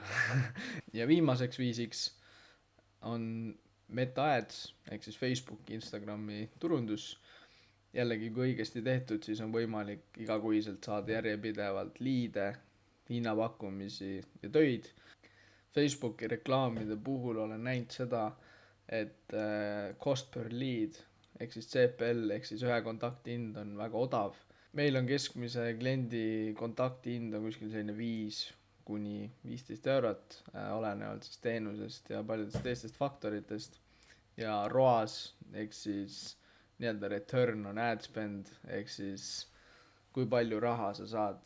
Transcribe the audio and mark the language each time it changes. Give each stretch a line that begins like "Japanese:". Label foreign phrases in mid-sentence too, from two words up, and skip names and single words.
Estonian: Ja viimaseks viisiks on Meta Ads, ehk siis Facebooki, Instagrami turundus. Jällegi, kui õigesti tehtud, siis on võimalik igakuiselt saada järjepidevalt liide, hinnapakkumisi ja töid. Facebooki reklaamide puhul olen näinud seda, et
English: cost per lead,
Estonian: ehk siis CPL, ehk siis ühe kontakti hind on väga odav. Meil on keskmise kliendi kontakti hind on kuskil selline 5-15 eurot, olenevalt siis teenusest ja paljudest teistest faktoritest. Ja ROAS, ehk siis nii-öelda
English: return on ad spend,
Estonian: ehk siis kui palju raha sa saad.